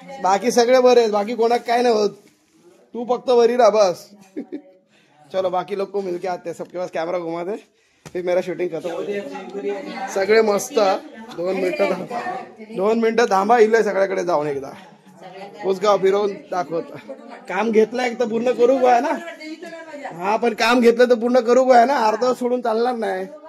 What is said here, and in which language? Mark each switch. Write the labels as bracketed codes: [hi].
[mr] बाकी सगळे बरे आहेत, बाकी कोणाक काय नाही होत. तू फक्त बरी राहा बस. [hi] चलो, बाकी लोग को मिलके आते हैं. सबके पास कैमरा घुमा दे, फिर मेरा शूटिंग खत्म. [mr] सगळे मस्त. 2 मिनिटं थांबा, इले सगळ्याकडे जाऊन एकदा कुसगाव फिरवून दाखवत. काम घेतलं एक तर पूर्ण करू गोया ना. हा, पण काम घेतलं तर पूर्ण करू गोया ना, अर्ध सोडून चालणार नाही.